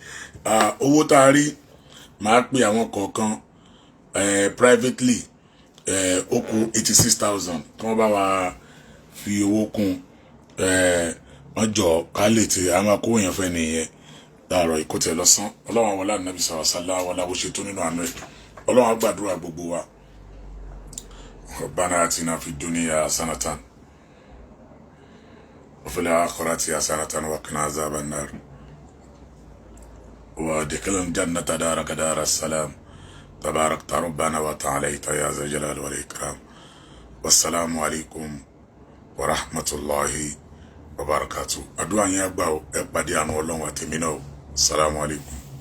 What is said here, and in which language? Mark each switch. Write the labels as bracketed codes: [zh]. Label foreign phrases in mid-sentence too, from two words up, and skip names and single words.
[yo] Owó tá a rí máa pè àwọn kọ̀ọ̀kan privately ó kù 86,000 kí wọ́n bá wa fi owó kún wọ́n jọ ká lè tí a máa kó èèyàn fẹ́ nìyẹn láàárọ̀ ìkótẹ́ lọ́sán. Ọlọ́run wọlá Ànábì sallallahu wọlá bó ṣe tó nínú àánú ẹ̀. Ọlọ́run á gbàdúrà gbogbo wa. [ar] ربنا آتنا في الدنيا حسنة وفي الآخرة حسنة وقنا عذاب النار وأدخلنا الجنة دارك دار السلام تباركت ربنا وتعاليت يا ذا الجلال والإكرام. والسلام عليكم ورحمة الله وبركاته. [yo] Àdúà yín àgbà o ẹ pàdé àánú Ọlọ́run àti mi náà. [ar] السلام عليكم.